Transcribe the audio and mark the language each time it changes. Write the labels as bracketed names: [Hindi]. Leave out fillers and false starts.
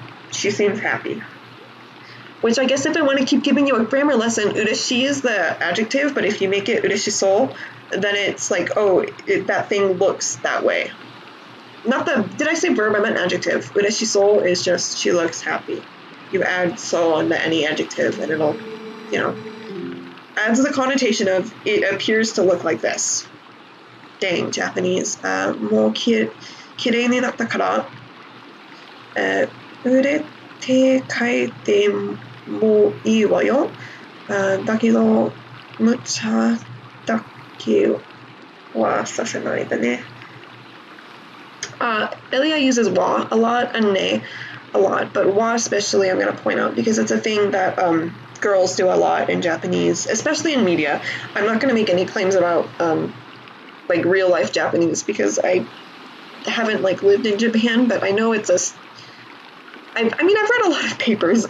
[English] She seems happy. Which I guess if I want to keep giving you a grammar lesson, ureshi is the adjective, but if you make it ureshisou, then it's like, oh, that thing looks that way. Not the, did I say verb? I meant adjective. Ureshisou is just, she looks happy. You add so onto any adjective and it'll, adds the connotation of it appears to look like this. Dang, Japanese. [Japanese] もう綺麗になったから、売れて帰ってもいいわよ。だけど、無茶だけはさせないでね。 [English] Elia uses wa a lot and ne a lot, but wa especially I'm going to point out because it's a thing that girls do a lot in Japanese, especially in media. I'm not going to make any claims about like real life Japanese because I haven't like lived in Japan, but I know it's I've read a lot of papers.